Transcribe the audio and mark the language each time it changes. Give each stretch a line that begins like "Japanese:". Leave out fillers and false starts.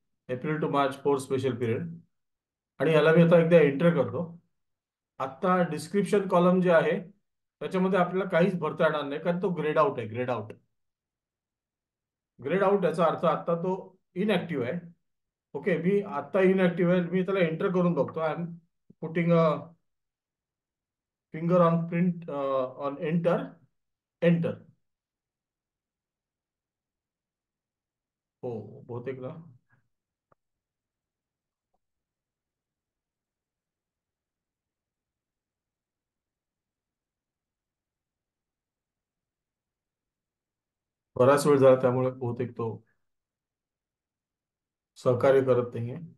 English: April to March 4 special period.
Marathi: आणि याला मी आता एकदा एंटर करतो. आता डिस्क्रिप्शन कॉलम जे आहे त्याच्यामध्ये आपल्याला काहीच भरता येणार नाही, कारण तो ग्रेड आउट आहे. Grade out. ग्रेड आउट याचा अर्थ आता तो इनऍक्टिव्ह आहे. ओके, मी आता इनऍक्टिव्ह आहे. मी त्याला एंटर करून बघतो.
English: I am putting a finger on print on enter.
Marathi: Enter. हो, बहुतेक ना बराच वेळ झाला, त्यामुळे बहुतेक तो सहकार्य करत नाहीये.